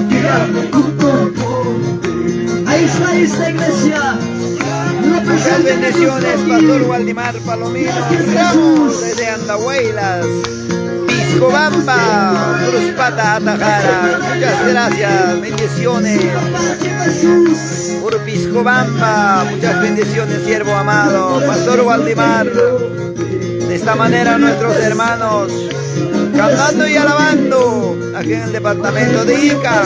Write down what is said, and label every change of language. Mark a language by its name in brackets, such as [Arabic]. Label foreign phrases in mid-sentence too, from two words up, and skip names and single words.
[Spanish] Ahí está esta iglesia. Muchas bendiciones, Pastor Waldimar Palomino Ramos desde Andahuaylas, Piscobamba, Cruzpata, Atajara. Muchas gracias, bendiciones por Piscobamba. Muchas bendiciones, siervo amado, Pastor Waldimar. De esta manera nuestros hermanos cantando y alabando aquí en el departamento de Ica.